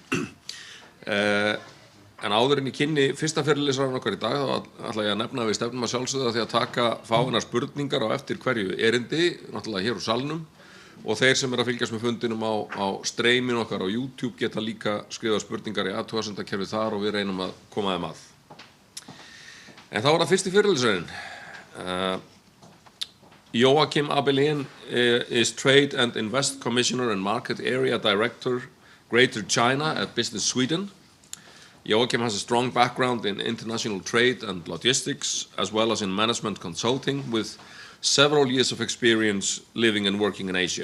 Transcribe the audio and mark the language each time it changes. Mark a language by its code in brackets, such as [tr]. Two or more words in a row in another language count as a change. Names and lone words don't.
[is] En áður en ég kynni fyrsta fyrirlesarann okkar í dag þá ætla ég að nefna að við stefnum að sjálfsögða því að taka fáeinar spurningar á eftir hverju erindi, náttúrulega hér úr salnum og þeir sem að fylgjast með fundinum á streyminu okkar á YouTube geta líka skrifað spurningar í athugasemdakerfið þar og við reynum að koma þeim að. En þá það fyrsti fyrirlesarinn. [en] Joakim Abeleen is Trade and Invest Commissioner and Market Area Director Greater China at Business Sweden. Joakim has a strong background in international trade and logistics, as well as in management consulting, with several years of experience living and working in Asia.